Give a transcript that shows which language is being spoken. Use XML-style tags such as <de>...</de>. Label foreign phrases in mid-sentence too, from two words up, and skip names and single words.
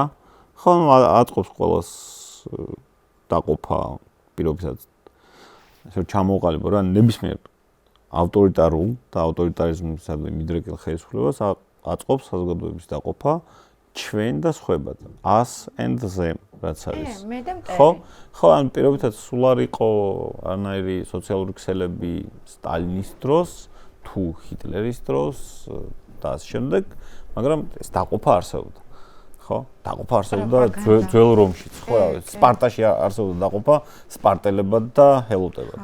<ka>ხო, აწყობს ყველას დაყოფა პირობითად ესე ჩამოყალიბო რა, ნებისმიერ ავტორიტარულ და ავტორიტარიზმის მიდრეკილ ხელისუფლებას აწყობს საზოგადოების დაყოფა ჩვენ და სხვებად.</ka> <en>us and them</en> <ka>რაც არის. მე და მტერი. ხო, ან პირობითად სულ არ იყო არნაირი სოციალური ქსელები სტალინის დროს, თუ ჰიტლერის დროს და ამ შემდეგ, მაგრამ ეს დაყოფა არსებობდა. ხო? დაყოფა არსებობდა ძველ რომშიც, ხო, სპარტაში არსებობდა დაყოფა სპარტელებად და ჰელოტებად.</ka>